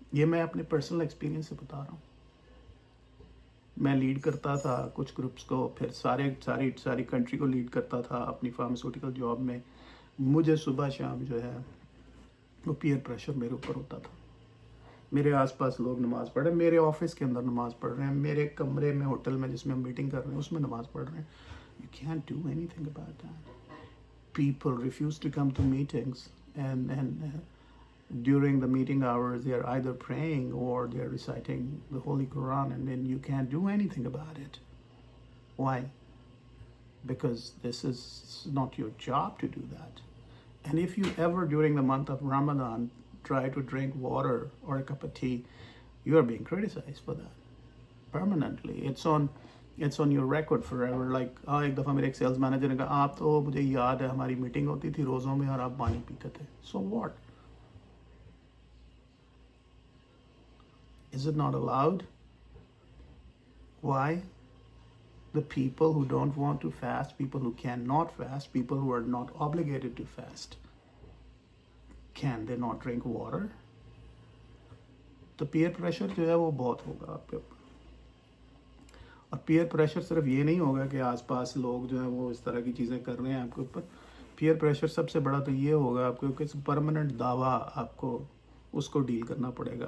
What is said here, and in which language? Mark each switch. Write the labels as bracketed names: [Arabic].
[Urdu] یہ میں اپنے پرسنل ایکسپیرینس سے بتا رہا ہوں. میں لیڈ کرتا تھا کچھ گروپس کو, پھر ساری کنٹری کو لیڈ کرتا تھا اپنی فارماسیوٹیکل جاب میں. مجھے صبح شام جو ہے وہ پیئر پریشر میرے اوپر ہوتا تھا. میرے آس پاس لوگ نماز پڑھ رہے ہیں, میرے آفس کے اندر نماز پڑھ رہے ہیں, میرے کمرے میں ہوٹل میں جس میں ہم میٹنگ کر رہے ہیں اس میں نماز پڑھ رہے ہیں. [English] You can't do anything about that. People refuse to come to meetings and during the meeting hours they are either praying or they are reciting the Holy Quran, and then you can't do anything about it. Why? Because this is not your job to do that. And if you ever during the month of Ramadan try to drink water or a cup of tea, you are being criticized for that permanently. It's on your record forever. Like [Urdu] ایک دفعہ میرے ایک sales manager نے کہا آپ تو مجھے یاد ہے ہماری میٹنگ ہوتی تھی روزوں میں اور آپ پانی پیتے تھے. [English] So what? Is it not allowed? Why? The people who don't want to fast, people who cannot fast, people who are not obligated to fast, can they not drink water? [Urdu] تو پیئر پریشر جو ہے وہ بہت ہوگا آپ کے اوپر. اور پیئر پریشر صرف یہ نہیں ہوگا کہ آس پاس لوگ جو ہیں وہ اس طرح کی چیزیں کر رہے ہیں آپ کے اوپر. پیئر پریشر سب سے بڑا تو یہ ہوگا آپ کو کہ پرماننٹ دعویٰ آپ کو اس کو ڈیل کرنا پڑے گا.